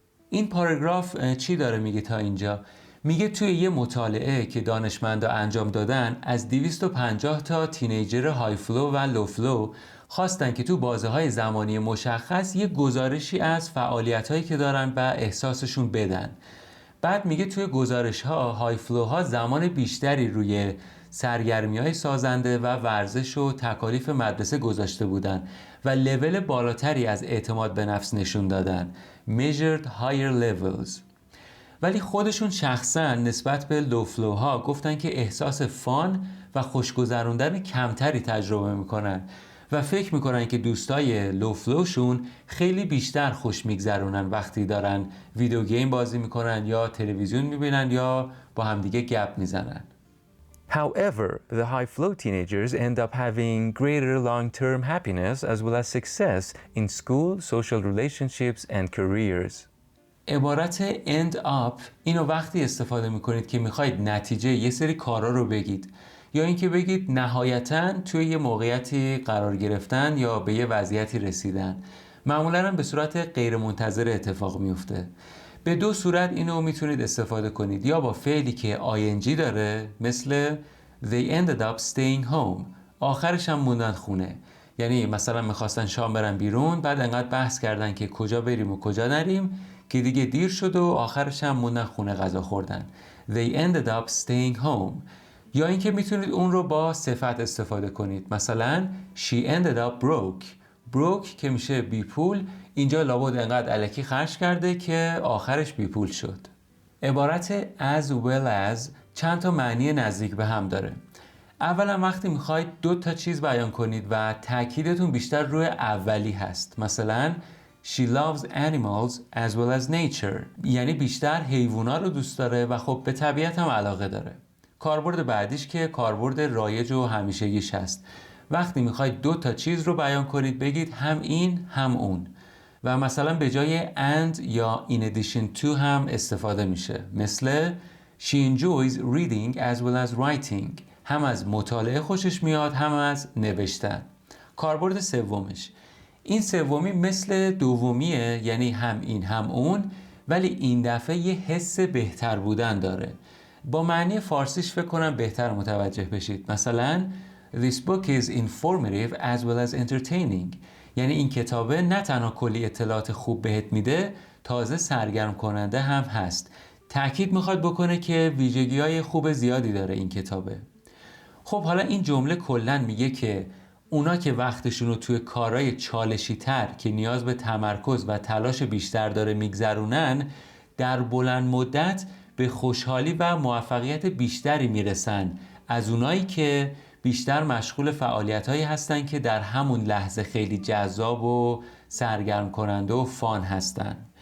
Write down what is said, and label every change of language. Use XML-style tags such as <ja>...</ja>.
<fa>این پاراگراف چی داره میگه تا اینجا؟ میگه توی یه مطالعه که دانشمندا انجام دادن از 250 تا تینیجر های فلو و لو فلو خواستن که تو بازه‌های زمانی مشخص یه گزارشی از فعالیت‌هایی که دارن و احساسشون بدن. بعد میگه توی گزارش‌ها های فلوها زمان بیشتری روی سرگرمی‌های سازنده و ورزش و تکالیف مدرسه گذاشته بودن و لول بالاتری از اعتماد به نفس نشون دادن.</fa> <en>measured higher levels.</en> <fa>ولی خودشون شخصا نسبت به لو فلوها گفتن که احساس فان و خوشگذروندن کمتری تجربه میکنن و فکر میکنن که دوستای لو فلوشون خیلی بیشتر خوش میگذرونن وقتی دارن ویدیو گیم بازی میکنن یا تلویزیون میبینن یا با همدیگه گپ میزنن.</fa> <en>However, the high-flow teenagers end up having greater long-term happiness as well as success in school, social relationships, and careers.</en> <fa>عبارت</fa> <en>end up</en> <fa>اینو وقتی استفاده میکنید که میخواید نتیجه یه سری کارا رو بگید یا اینکه بگید نهایتاً توی یه موقعیتی قرار گرفتن یا به یه وضعیتی رسیدن. معمولاً هم به صورت غیر منتظر اتفاق میفته. به دو صورت اینو میتونید استفاده کنید، یا با فعلی که ing داره مثل</fa> <en>they ended up staying home،</en> <fa>آخرش هم موندن خونه، یعنی مثلا میخواستن شام برن بیرون بعد انقدر بحث کردن که کجا بریم و کجا نریم که دیگه دیر شد و آخرش هم موندن خونه غذا خوردن.</fa> <en>they ended up staying home.</en> <fa>یا اینکه میتونید اون رو با صفت استفاده کنید، مثلا</fa> <en>she ended up broke</en> <fa>که میشه بی پول، اینجا لابد انقدر الکی خرج کرده که آخرش بی پول شد. عبارت</fa> <en>as well as</en> <fa>چند تا معنی نزدیک به هم داره. اولا وقتی میخواید دو تا چیز بیان کنید و تاکیدتون بیشتر روی اولی هست، مثلا</fa> <en>She loves animals as well as nature.</en> <fa>یعنی بیشتر حیوونا رو دوست داره و خب به طبیعت هم علاقه داره. کاربرد بعدیش که کاربرد رایج و همیشگیش هست. وقتی میخواید دو تا چیز رو بیان کنید بگید هم این هم اون. و مثلا به جای and یا</fa> <en>in addition to</en> <fa>هم استفاده میشه. مثل</fa> <en>She enjoys reading as well as writing.</en> <fa>هم از مطالعه خوشش میاد هم از نوشتن. کاربرد سومش، این سومی مثل دومیه، یعنی هم این هم اون، ولی این دفعه یه حس بهتر بودن داره. با معنی فارسیش فکر کنم بهتر متوجه بشید. مثلا</fa> <en>This book is informative as well as entertaining.</en> <fa>یعنی این کتابه نه تنها کلی اطلاعات خوب بهت میده، تازه سرگرم کننده هم هست. تأکید میخواد بکنه که ویژگی‌های خوب زیادی داره این کتابه. خب حالا این جمله کلاً میگه که اونا که وقتشون رو توی کارهای چالشی تر که نیاز به تمرکز و تلاش بیشتر داره میگذرونن، در بلند مدت به خوشحالی و موفقیت بیشتری میرسن از اونایی که بیشتر مشغول فعالیت‌هایی هستن که در همون لحظه خیلی جذاب و سرگرم کننده و فان هستن.</fa>